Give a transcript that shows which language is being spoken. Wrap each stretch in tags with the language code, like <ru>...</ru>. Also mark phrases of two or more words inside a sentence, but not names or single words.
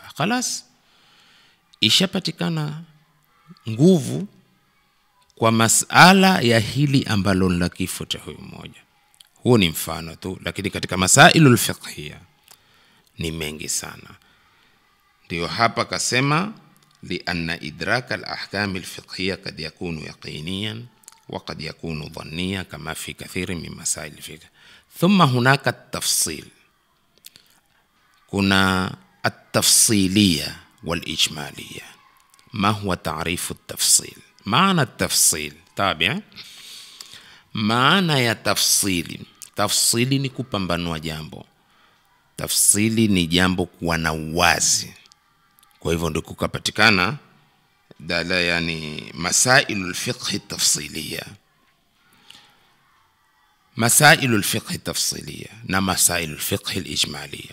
<sw>Khalas, ishapatikana nguvu kwa masala ya hili ambalo la kifo cha huyu mmoja. Huo ni mfano tu, lakini katika</sw> <ar>المسائل الفقهية</ar> <sw>ni mengi sana. Ndio hapa kasema</sw> <ar>لأن إدراك الأحكام الفقهية قد يكون يقينيا وقد يكون ظنيا كما في كثير من مسائل الفقه. ثم هناك التفصيل، كنا التفصيلية والإجمالية. ما هو تعريف التفصيل؟ معنى التفصيل تابع، معنى</ar> <sw>ya tafsili. Tafsili ni kupambanua jambo. Tafsili ni jambo kuwa na uwazi. Kwa hivyo ndio kukapatikana dala, yani</sw> <ar>مسائل الفقه تفصيلية, مسائل الفقه تفصيلية</ar> <sw>na</sw> <ar>مسائل الفقه إجمالية.</ar>